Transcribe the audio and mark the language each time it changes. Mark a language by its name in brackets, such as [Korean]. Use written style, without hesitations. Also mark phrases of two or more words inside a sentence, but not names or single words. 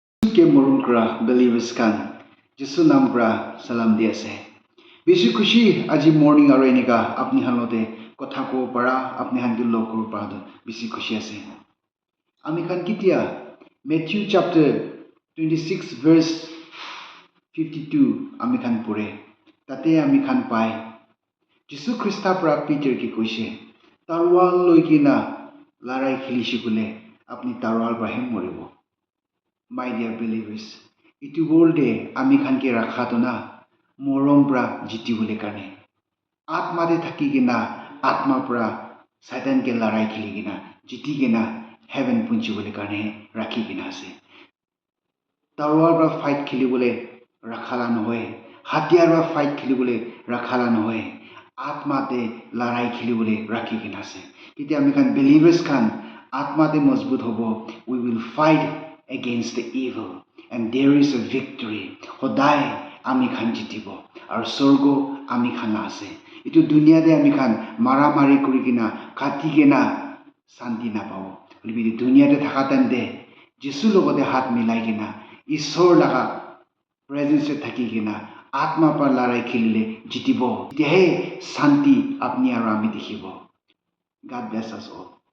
[Naga Pidgin] ke morun kra believers kan Jesu nam kra salam di ase beshi khushi aji morning aro enika apni hanote kotha ko para apni han ke log kor para do beshi khushi ase ami khan kitia Matthew chapter 26 verse 52 ami khan pore tate ami khan pai Jesu Christa pra Peter ki koise tarwal loikina larai khilishi kule apni tarwal bahem moribo [English] my dear believers [Naga Pidgin] itu worlde ami khan ke rakha to na morom pra jiti bole karne atma de thaki gina atma pra satan ke larai khili gina jiti gina heaven punchi bole karne rakhi gina ase tarwal pra fight khili bole rakhala nohoy hatiar pra fight khili bole rakhala nohoy atma de larai khili bole rakhi gina ase kiti ami khan believers khan atma de mazbut hobo [English] we will fight against the evil and there is a victory [Naga Pidgin] hodai ami khan jitibo ar sorgo ami khan ase itu dunia de ami khan mara mari kuri gina kati gina santi na pao libi dunia de thaka time de Jesu logote hat milai gina ishor laga presence se thaki gina atma par larai khilile jitibo tehe santi apni aro ami dikhibo [English] God bless us all